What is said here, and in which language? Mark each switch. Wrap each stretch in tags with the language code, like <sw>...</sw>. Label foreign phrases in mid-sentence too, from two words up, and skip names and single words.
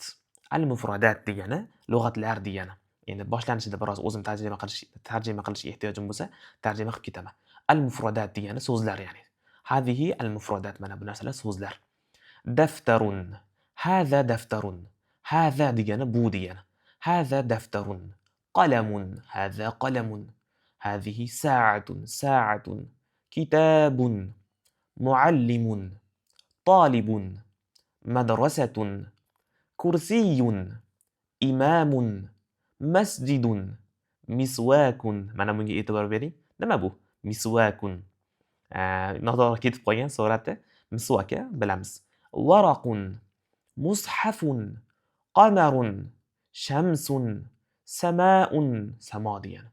<uz>Al-mufradat degani lug'atlar degani. Endi boshlanishida biroz o'zim tarjima qilishga ehtiyojim bo'lsa, tarjima qilib ketaman. Al-mufradat degani so'zlar ya'ni.</uz> <ar>هذه المفردات,</ar> <uz>mana bu narsalar so'zlar.</uz> <ar>دفتر. هذا دفتر.</ar> <uz>Haza degani bu degani.</uz> <ar>هذا دفتر. قلم. هذا قلم. هذه ساعة كتاب معلم طالب مدرسة كرسي إمام مسجد مسواك.</ar> <uz>Mana bunga e'tibor bering. Nima bu? Miswakun. Noto'g'ri ketib qolgan surati misvak bilamiz.</uz> <ar>ورق، مصحف، قمر، شمس، سماء، سما degani.</ar>